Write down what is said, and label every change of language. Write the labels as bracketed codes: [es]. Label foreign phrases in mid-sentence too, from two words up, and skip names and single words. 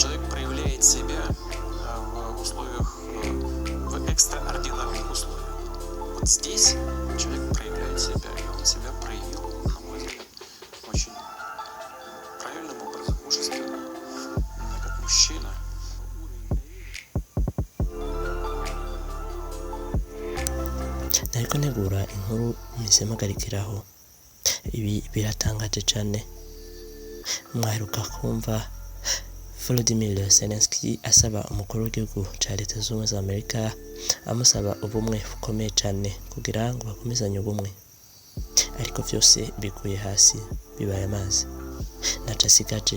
[ru] Человек проявляет себя в условиях, в экстраординарных условиях. Вот здесь человек проявляет себя, и он себя проявил, на мой взгляд, очень правильным образом, мужественно, как мужчина. [rn] nariko ntegura inkuru mpise mpagarikiraho. Ibi biratangaje cyane. Mwaheruka kumva Volodymyr Zelensky asaba umukuru w'igihugu cya Leta Zunze Ubumwe za Amerika amusaba ubumwe bukomeye cyane kugira ngo bakomezanye ubumwe, ariko byose biguye hasi bibaye amazi ntaco asigaje.